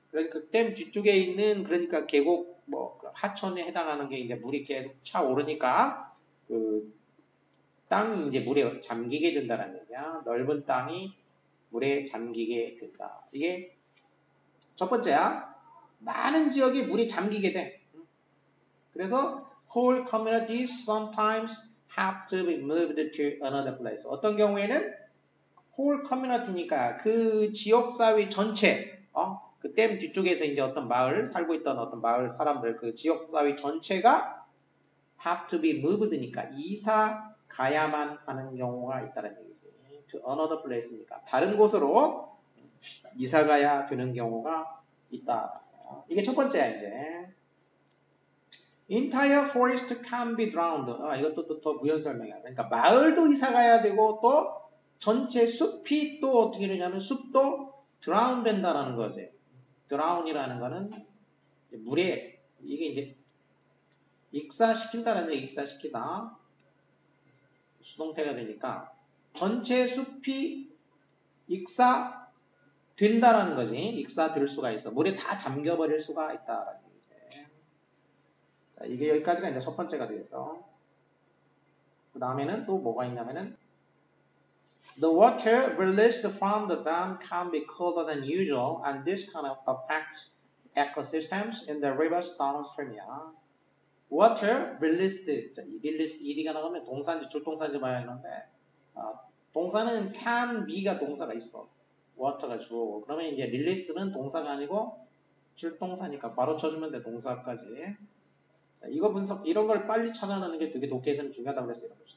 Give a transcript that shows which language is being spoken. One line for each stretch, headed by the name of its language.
Korean: 그러니까 그 댐 뒤쪽에 있는 그러니까 계곡 그 하천에 해당하는 게 이제 물이 계속 차오르니까 그 땅이 이제 물에 잠기게 된다는 얘기야. 넓은 땅이 물에 잠기게 된다. 이게 첫 번째야. 많은 지역에 물이 잠기게 돼. 그래서
English: whole communities sometimes have to be moved to another place.
Korean: 어떤 경우에는 whole community니까 그 지역 사회 전체, 그 댐 뒤쪽에서 이제 어떤 마을 살고 있던 어떤 마을 사람들 그 지역 사회 전체가
English: have to be moved
Korean: 니까 이사 가야만 하는 경우가 있다는 얘기지.
English: To another place
Korean: 니까 다른 곳으로 이사 가야 되는 경우가 있다. 이게 첫 번째야 이제.
English: Entire forest can be drowned.
Korean: 이것도 또 더 부연 설명이야. 그러니까 마을도 이사 가야 되고 또 전체 숲이 또 어떻게 되냐면 숲도 drown 된다라는 거지. drown이라는 거는 물에 이게 이제 익사시킨다는 얘기, 익사시키다. 수동태가 되니까 전체 숲이 익사된다라는 거지. 익사될 수가 있어. 물에 다 잠겨버릴 수가 있다라는 얘기지. 자, 이게 여기까지가 이제 첫 번째가 되겠어. 그 다음에는 또 뭐가 있냐면은
English: The water released from the dam can be colder than usual, and this kind of affects ecosystems in the rivers downstream이야. Water released,
Korean: 자, 이 released ed가 나가면 동사인지 줄동사인지 봐야 하는데 동사는 can be가 동사가 있어. water가 주어고 그러면 이제 released는 동사가 아니고 줄동사니까 바로 쳐주면 돼. 동사까지. 자, 이거 분석 이런 걸 빨리 찾아내는 게 되게 독해에서는 중요하다고 그랬어요.